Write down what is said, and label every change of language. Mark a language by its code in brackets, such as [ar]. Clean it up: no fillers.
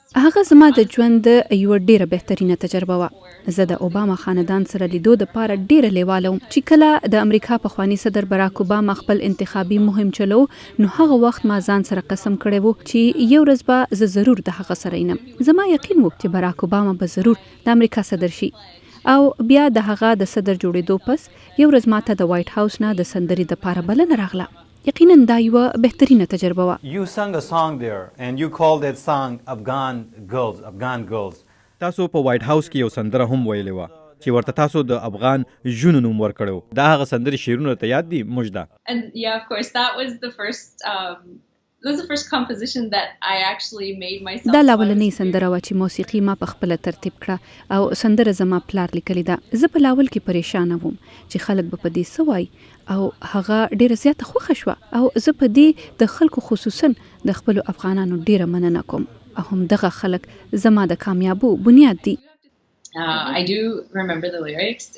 [ps] هغه زما د ژوند یوه ډیره بهترینه تجربه وه زه د اوباما خاندان سره لیدو دپاره ډیره لیواله وم چې کله د امریکا پخواني صدر باراک اوباما خپل انتخابي مهم چلو نو هغه وخت ما ځان سره قسم کړی و چې یو ورځ به زه ضرور د هغه سره ینم زما یقین و چې باراک اوباما به ضرور د امریکا صدر شي او بیا د هغه د صدر جوړېدو پس یو ورځ ماته د وایټ هاوس نه د سندرې دپاره بلنه راغله یقینا دا یوه بهترینه تجربه وه [en] You sang a song there and you called that song Afghan Girls. [ps] تاسو په وایټ هاوس کې یو سندره هم ویلې وه چې ورته تاسو د افغان ژونو نوم ورکړو دا هغه سندرې شعرونه ته یاد دي مژده [en] And yeah, of course, that was the first composition that I actually made myself. [ps] دا لاولنۍ سندره وه چې موسیقي ما په خپله ترتیب کړه او سندره زما پلار لیکلې ده زه په لاول کې پریشانه وم چې خلک به په دې څه وایي او هغه ډیره زیاته خوښه شوه او زه په دې د خلکو خصوصا د خپلو افغانانو ډیره مننه کوم او همدغه خلک زما د کامیابو بنیاد دي [en] I do remember the lyrics.